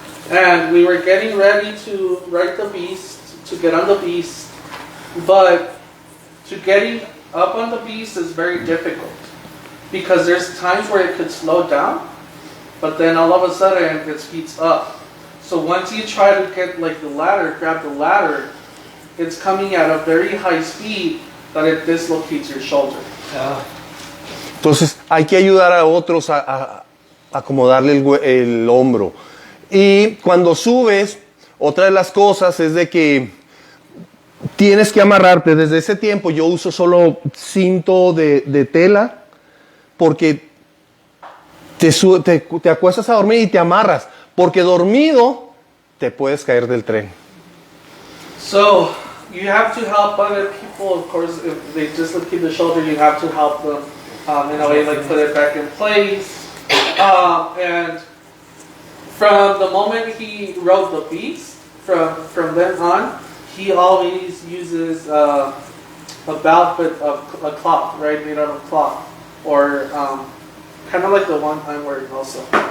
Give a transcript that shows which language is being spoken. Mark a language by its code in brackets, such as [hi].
[en] And we were getting ready to ride the beast, to get on the beast, but to getting up on the beast is very difficult because there's times where it could slow down, but then all of a sudden it speeds up. So once you try to get like the ladder, grab the ladder, it's coming at a very high speed that it dislocates your shoulder. [es] Entonces hay que ayudar a otros a acomodarle el hombro. Y cuando subes, otra de las cosas es de que tienes que amarrarte. Desde ese tiempo yo uso solo cinto de tela porque te acuestas a dormir y te amarras. Porque dormido te puedes caer del tren. [en] So you have to help other people. Of course, if they dislocate the shoulder, you have to help them in a way, like put it back in place. And from the moment he rode the beast, from then on, he always uses a belt with a cloth, right, made out of cloth, or kind of like the one I'm wearing also.